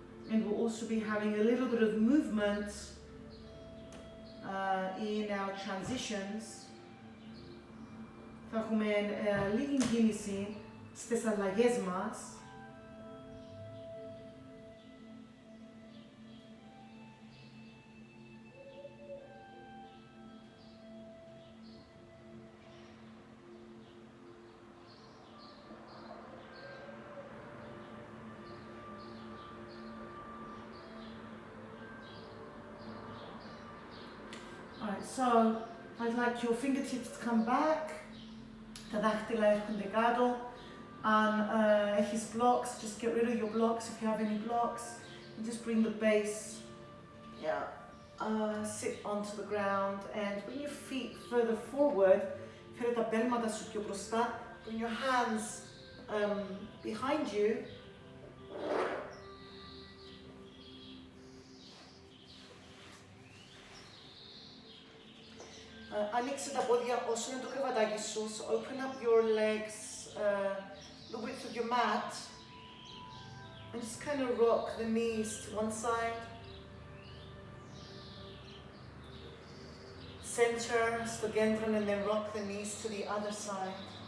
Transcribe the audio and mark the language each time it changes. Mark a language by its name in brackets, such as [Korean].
[English] And we'll also be having a little bit of movement in our transitions. [Greek] Θα έχουμε λίγη κίνηση στις αλλαγές μας. [English] Alright, so I'd like your fingertips to come back. [Greek] Τα δάχτυλα έρχονται κάτω. Αν έχεις [English] blocks, just get rid of your blocks if you have any blocks. And just bring the base, sit onto the ground and bring your feet further forward. [Greek] Φέρε τα πέλματα σου πιο μπροστά. [English] Bring your hands behind you. [Greek] Ανοίξε τα πόδια όσο είναι το κρεβατάκι σου. [English] So open up your legs the width of your mat and just kind of rock the knees to one side. Center, [Greek] στο κέντρο, [English] and then rock the knees to the other side.